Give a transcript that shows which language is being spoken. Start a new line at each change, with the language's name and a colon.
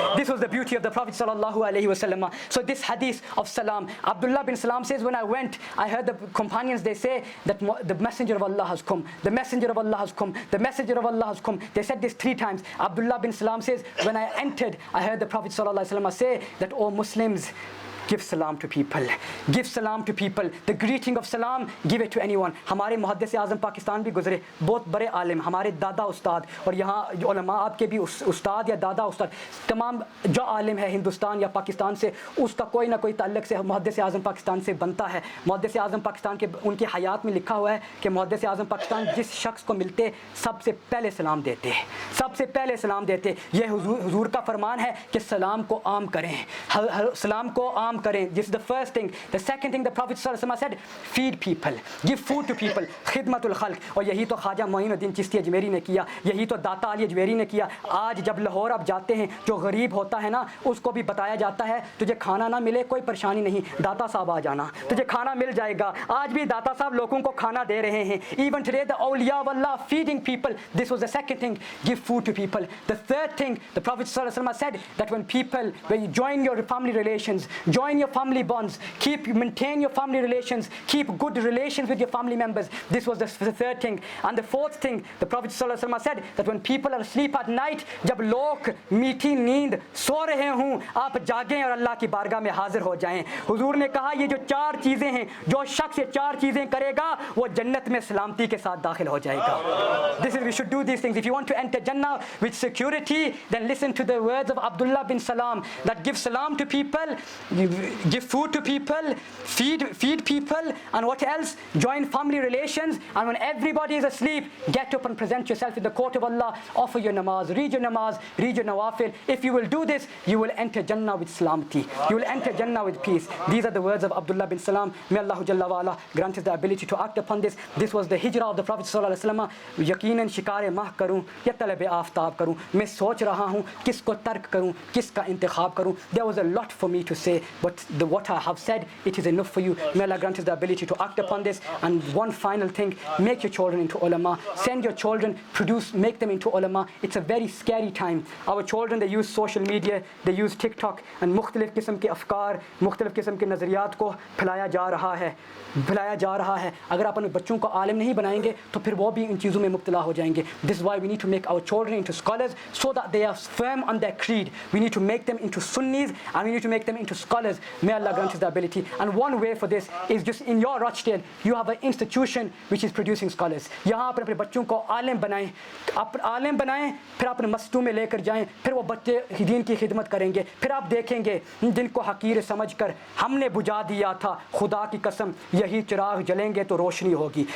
English: This was the beauty of the Prophet sallallahu alaihi wasallam. So this hadith of salam, Abdullah bin Salam says, when I went, I heard the companions, they say that the messenger of Allah has come, the messenger of Allah has come, the messenger of Allah has come. They said this 3 times. Abdullah bin Salam says, when I entered, I heard the Prophet sallallahu alaihi wasallam say that, O Muslims, give salam to people, give salam to people. The greeting of salam, give it to anyone.
Urdu: ہمارے محدث اعظم پاکستان بھی گزرے, بہت بڑے عالم, ہمارے دادا استاد, اور یہاں علماء آپ کے بھی استاد یا دادا استاد, تمام جو عالم ہے ہندوستان یا پاکستان سے, اس کا کوئی نہ کوئی تعلق سے محدث اعظم پاکستان سے بنتا ہے. محدث اعظم پاکستان کے ان کی حیات میں لکھا ہوا ہے کہ محدث اعظم پاکستان جس شخص کو ملتے سب سے پہلے سلام دیتے, سب سے پہلے سلام دیتے. یہ حضور کا فرمان ہے کہ سلام کو عام کریں, سلام کو عام کریں.
English: This is the first thing. The second thing the Prophet ﷺ said, feed people, give food to people, خدمت الخلق.
Urdu: اور یہی تو خواجہ معین الدین چشتی اجمیری نے کیا, یہی تو داتا علی اجمیری نے کیا. آج جب لاہور آپ جاتے ہیں, جو غریب ہوتا ہے نا اس کو بھی بتایا جاتا ہے تجھے کھانا نہ ملے کوئی پریشانی نہیں, داتا صاحب آ جانا, تجھے کھانا مل جائے گا. آج بھی داتا صاحب لوگوں کو کھانا دے رہے ہیں.
English: Even today the awliya of Allah feeding people. This was the second thing, give food to people. The third thing, the Prophet ﷺ said that when you join your family relations, join your family bonds, maintain your family relations, keep good relations with your family members. This was the third thing. And the fourth thing, the Prophet ﷺ said that when people are asleep at night,
Urdu: جب لوگ میٹھی نیند سو رہے ہوں, آپ جاگیں اور اللہ کی بارگاہ میں حاضر ہو جائیں. حضور نے کہا یہ جو 4 چیزیں ہیں, جو شخص یہ 4 چیزیں کرے گا وہ جنت میں سلامتی کے ساتھ داخل ہو جائے گا.
English: This is, we should do these things. If you want to enter Jannah with security, then listen to the words of Abdullah bin Salam, that give salam to people, give food to people, feed people, and what else? Join family relations. And when everybody is asleep, get up and present yourself in the court of Allah, offer your namaz, read your nawafil. If you will do this, you will enter Jannah with salamati, you will enter Jannah with peace. These are the words of Abdullah bin Salam. May Allah Jalla wa Ala grant us the ability to act upon this. This was the hijrah of the Prophet sallallahu alaihi wasallam.
Urdu: یقیناً شکار ماہ کروں یا طلب آفتاب کروں, میں سوچ رہا ہوں کس کو ترک کروں, کس کا انتخاب کروں.
English: There was a lot for me to say, but what I have said, it is enough for you. May Allah grant us the ability to act upon this. And one final thing, make your children into ulama. Send your children, make them into ulama. It's a very scary time. Our children, they use social media, they use TikTok, and
Urdu: مختلف قسم کے افکار, مختلف قسم کے نظریات کو پھیلایا جا رہا ہے. اگر آپ اپنے بچوں کو عالم نہیں بنائیں گے تو پھر وہ بھی ان چیزوں میں مبتلا ہو جائیں گے.
English: This is why we need to make our children into scholars so that they are firm on their creed. We need to make them into Sunnis and we need to make them into scholars. May Allah grant us the ability. And one way for this is just in your Rochdale, you have an institution which is producing scholars.
Urdu: یہاں پر اپنے بچوں کو عالم بنائیں, پھر اپنے مسجدوں میں لے کر جائیں, پھر وہ بچے دین کی خدمت کریں گے. پھر آپ دیکھیں گے جن کو حقیر سمجھ کر ہم نے بجھا دیا تھا, خدا کی قسم یہی چراغ جلیں گے تو روشنی ہوگی.